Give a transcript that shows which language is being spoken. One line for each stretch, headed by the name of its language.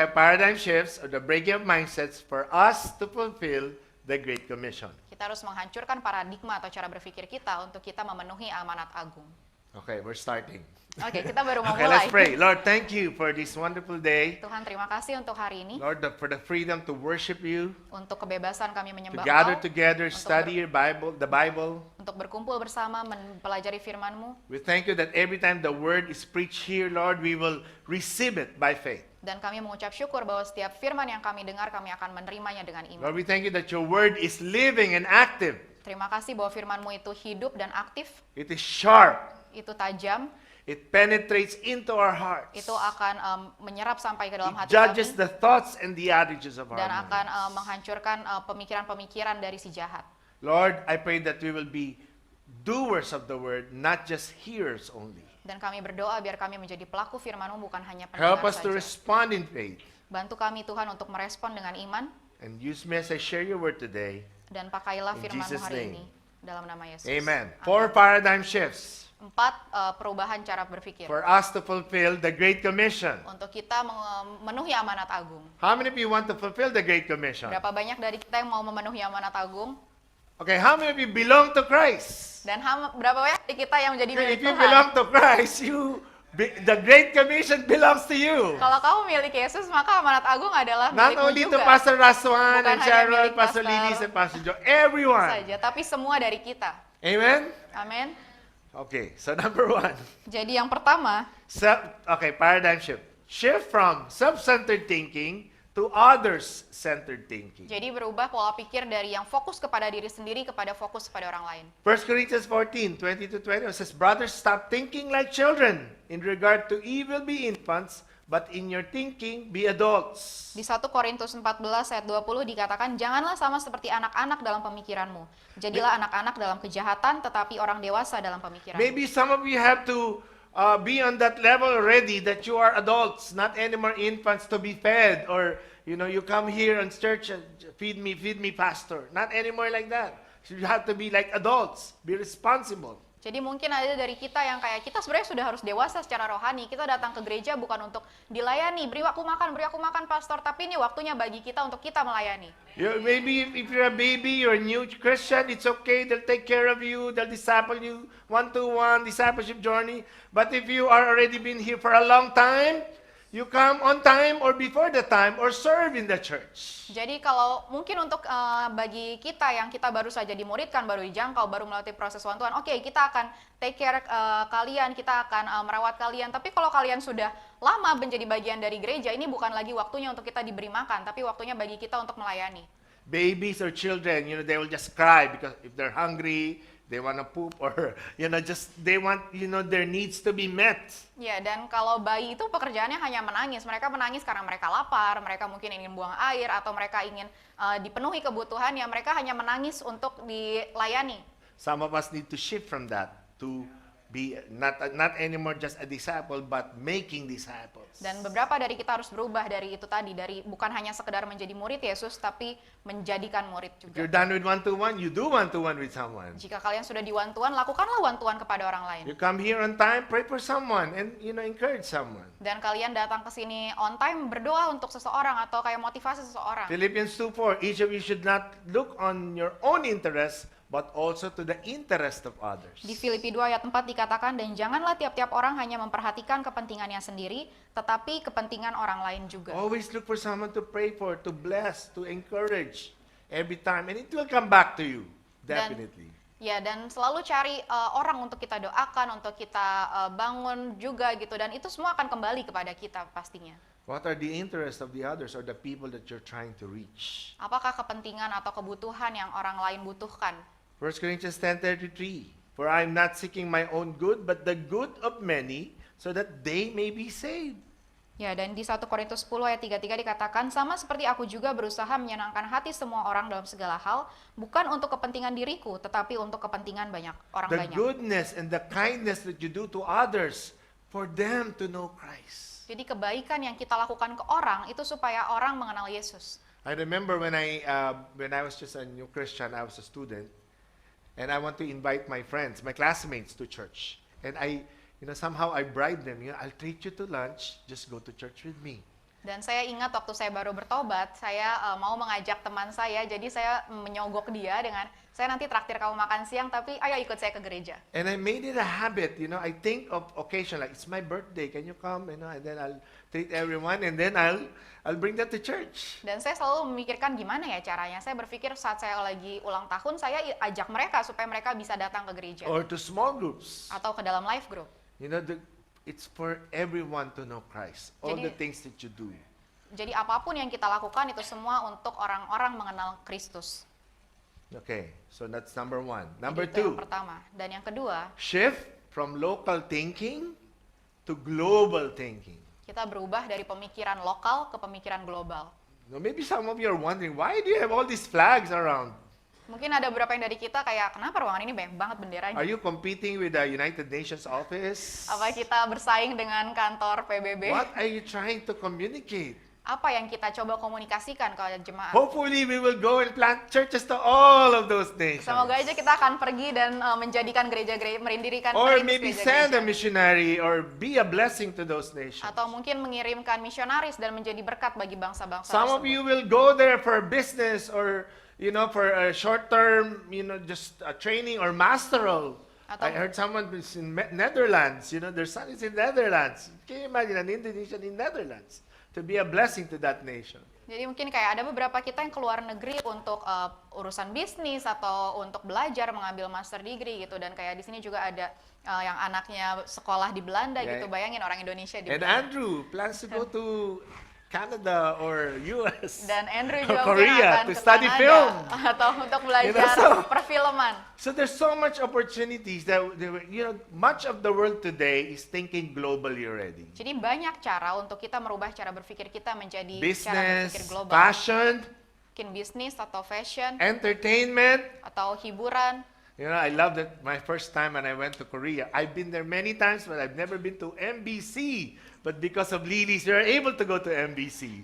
English: have paradigm shifts or the breaking of mindsets for us to fulfill the Great Commission.
Indonesian: Kita harus menghancurkan paradigma atau cara berpikir kita untuk kita memenuhi amanat agung.
English: Okay, we're starting.
Indonesian: Oke, kita baru mau
English: Okay,
Indonesian: mulai.
English: let's pray. Lord, thank you for this wonderful day.
Indonesian: Tuhan, terima kasih untuk hari ini,
English: Lord, for the freedom to worship you,
Indonesian: untuk kebebasan kami
English: to
Indonesian: menyembah
English: gather
Indonesian: Engkau,
English: together, study your Bible, the Bible.
Indonesian: untuk berkumpul bersama mempelajari firman-Mu,
English: We thank you that every time the word is preached here, Lord, we will receive it by faith.
Indonesian: dan kami mengucap syukur bahwa setiap firman yang kami dengar, kami akan menerimanya dengan iman.
English: Lord, we thank you that your word is living and active.
Indonesian: Terima kasih bahwa firman-Mu itu hidup dan aktif,
English: It is sharp.
Indonesian: itu tajam,
English: It penetrates into our hearts.
Indonesian: itu akan menyerap sampai ke dalam
English: It
Indonesian: hati
English: judges
Indonesian: kami,
English: the thoughts and the attitudes of our
Indonesian: dan akan
English: minds.
Indonesian: menghancurkan pemikiran-pemikiran dari si jahat.
English: Lord, I pray that we will be doers of the word, not just hearers only.
Indonesian: Dan kami berdoa biar kami menjadi pelaku firman-Mu, bukan hanya
English: Help
Indonesian: pendengar
English: us to
Indonesian: saja.
English: respond in faith.
Indonesian: Bantu kami Tuhan untuk merespon dengan iman,
English: And use me as I share your word today.
Indonesian: dan pakailah
English: In
Indonesian: firman-Mu
English: Jesus'
Indonesian: hari
English: name.
Indonesian: ini. Dalam nama Yesus.
English: Amen. 4 paradigm shifts
Indonesian: 4 perubahan cara berpikir.
English: for us to fulfill the Great Commission.
Indonesian: Untuk kita memenuhi amanat agung.
English: How many of you want to fulfill the Great Commission?
Indonesian: Berapa banyak dari kita yang mau memenuhi amanat agung?
English: Okay, how many of you belong to Christ?
Indonesian: Dan berapa banyak dari kita yang menjadi
English: Okay,
Indonesian: milik
English: if you
Indonesian: Tuhan?
English: belong to Christ, the Great Commission belongs to you.
Indonesian: Kalau kamu milik Yesus, maka amanat agung adalah
English: Not
Indonesian: milikmu
English: only to
Indonesian: juga.
English: Pastor Raswan
Indonesian: Bukan
English: and
Indonesian: hanya
English: Cheryl,
Indonesian: milik
English: Pastor Pastor Lilis and Pastor Joe, everyone.
Indonesian: saja, tapi semua dari kita.
English: Amen?
Indonesian: Amin.
English: Okay, so number 1.
Indonesian: Jadi yang pertama,
English: Paradigm shift. Shift from self-centered thinking to others-centered thinking.
Indonesian: jadi berubah pola pikir dari yang fokus kepada diri sendiri kepada fokus kepada orang lain.
English: 1 Corinthians 14, 20-21 says, Brothers, stop thinking like children. In regard to evil, be infants, but in your thinking, be adults.
Indonesian: Di 1 Korintus 14 ayat 20 dikatakan, janganlah sama seperti anak-anak dalam pemikiranmu. Jadilah anak-anak dalam kejahatan, tetapi orang dewasa dalam pemikiran.
English: Maybe some of you have to be on that level already that you are adults, not anymore infants to be fed, or you come here in church and feed me, pastor. Not anymore like that. You have to be like adults, be responsible.
Indonesian: Jadi mungkin ada dari kita yang kayak kita sebenarnya sudah harus dewasa secara rohani. Kita datang ke gereja bukan untuk dilayani, beri aku makan pastor, tapi ini waktunya bagi kita untuk kita melayani.
English: Maybe if you're a baby, you're a new Christian, it's okay. They'll take care of you. They'll disciple you one-to-one, discipleship journey. But if you are already been here for a long time, you come on time or before the time or serve in the church.
Indonesian: Jadi kalau mungkin untuk bagi kita yang kita baru saja dimuridkan, baru dijangkau, baru melalui proses one-to-one, oke, kita akan
English: take care
Indonesian: kalian, kita akan merawat kalian. Tapi kalau kalian sudah lama menjadi bagian dari gereja, ini bukan lagi waktunya untuk kita diberi makan, tapi waktunya bagi kita untuk melayani.
English: Babies or children, they will just cry because if they're hungry, they want to poop, or just they want their needs to be met.
Indonesian: Ya, dan kalau bayi itu pekerjaannya hanya menangis. Mereka menangis karena mereka lapar, mereka mungkin ingin buang air, atau mereka ingin dipenuhi kebutuhannya. Mereka hanya menangis untuk dilayani.
English: Some of us need to shift from that to be not anymore just a disciple, but making disciples.
Indonesian: Dan beberapa dari kita harus berubah dari itu tadi, dari bukan hanya sekedar menjadi murid Yesus, tapi menjadikan murid
English: If you're
Indonesian: juga.
English: done with one-to-one, you do one-to-one with someone.
Indonesian: Jika kalian sudah di one-to-one, lakukanlah one-to-one kepada orang lain.
English: You come here on time, pray for someone, and encourage someone.
Indonesian: Dan kalian datang ke sini
English: on time,
Indonesian: berdoa untuk seseorang atau kayak motivasi seseorang.
English: Philippians 2:4, each of you should not look on your own interests, but also to the interest of others.
Indonesian: Di Filipi 2 ayat 4 dikatakan, dan janganlah tiap-tiap orang hanya memperhatikan kepentingannya sendiri, tetapi kepentingan orang lain juga.
English: Always look for someone to pray for, to bless, to encourage every time, and it will come back to you, definitely.
Indonesian: Ya, dan selalu cari orang untuk kita doakan, untuk kita bangun juga gitu, dan itu semua akan kembali kepada kita pastinya.
English: What are the interests of the others or the people that you're trying to reach?
Indonesian: Apakah kepentingan atau kebutuhan yang orang lain butuhkan?
English: 1 Corinthians 10:33, for I am not seeking my own good, but the good of many, so that they may be saved.
Indonesian: Ya, dan di 1 Korintus 10 ayat 33 dikatakan, sama seperti aku juga berusaha menyenangkan hati semua orang dalam segala hal, bukan untuk kepentingan diriku, tetapi untuk kepentingan orang
English: The
Indonesian: banyak.
English: goodness and the kindness that you do to others, for them to know Christ.
Indonesian: Jadi kebaikan yang kita lakukan ke orang, itu supaya orang mengenal Yesus.
English: I remember when I was just a new Christian, I was a student, and I want to invite my friends, my classmates to church. And somehow I bribe them, I'll treat you to lunch, just go to church with me.
Indonesian: Dan saya ingat waktu saya baru bertobat, saya mau mengajak teman saya, jadi saya menyogok dia dengan, saya nanti traktir kamu makan siang, tapi ayo ikut saya ke gereja.
English: And I made it a habit, I think of occasion, like it's my birthday, can you come? And then I'll treat everyone, and then I'll bring them to church.
Indonesian: Dan saya selalu memikirkan gimana ya caranya. Saya berpikir saat saya lagi ulang tahun, saya ajak mereka supaya mereka bisa datang ke gereja.
English: Or to small groups.
Indonesian: Atau ke dalam life group.
English: It's for everyone to know Christ. All
Indonesian: Jadi-
English: the things that you do.
Indonesian: Jadi apapun yang kita lakukan itu semua untuk orang-orang mengenal Kristus.
English: Okay, so that's number one.
Indonesian: Jadi
English: Number
Indonesian: itu yang
English: two,
Indonesian: pertama. Dan yang kedua,
English: shift from local thinking to global thinking.
Indonesian: kita berubah dari pemikiran lokal ke pemikiran global.
English: Maybe some of you are wondering, why do you have all these flags around?
Indonesian: Mungkin ada beberapa yang dari kita kayak, kenapa ruangan ini banyak banget benderanya?
English: Are you competing with the United Nations office?
Indonesian: Apa kita bersaing dengan kantor PBB?
English: What are you trying to communicate?
Indonesian: Apa yang kita coba komunikasikan ke jemaat?
English: Hopefully we will go and plant churches to all of those nations.
Indonesian: Semoga aja kita akan pergi dan menjadikan gereja-gereja, merindirkan
English: Or
Indonesian: merintis
English: maybe send a
Indonesian: gereja-gereja.
English: missionary or be a blessing to those nations.
Indonesian: Atau mungkin mengirimkan misionaris dan menjadi berkat bagi bangsa-bangsa
English: Some of
Indonesian: tersebut.
English: you will go there for business or for a short term, just a training or masteral.
Indonesian: Atau-
English: I heard someone is in Netherlands, their son is in Netherlands. Can you imagine an Indonesian in Netherlands to be a blessing to that nation?
Indonesian: Jadi mungkin kayak ada beberapa kita yang keluar negeri untuk urusan bisnis atau untuk belajar mengambil
English: master degree
Indonesian: gitu, dan kayak di sini juga ada yang anaknya sekolah di Belanda
English: Yeah.
Indonesian: gitu. Bayangin orang Indonesia di
English: And
Indonesian: Belanda.
English: Andrew plans to go to Canada or US
Indonesian: Dan Andrew
English: or
Indonesian: juga mungkin
English: Korea
Indonesian: akan
English: to
Indonesian: ke
English: study
Indonesian: Kanada
English: film.
Indonesian: atau untuk belajar
English: so-
Indonesian: perfilman.
English: So there's so much opportunities that much of the world today is thinking globally already.
Indonesian: Jadi banyak cara untuk kita merubah cara berpikir kita menjadi cara
English: Business,
Indonesian: berpikir global.
English: fashion,
Indonesian: Mungkin bisnis atau fashion
English: entertainment.
Indonesian: atau hiburan.
English: I love that my first time when I went to Korea. I've been there many times, but I've never been to MBC. but because of Lily's, we are able to go to MBC.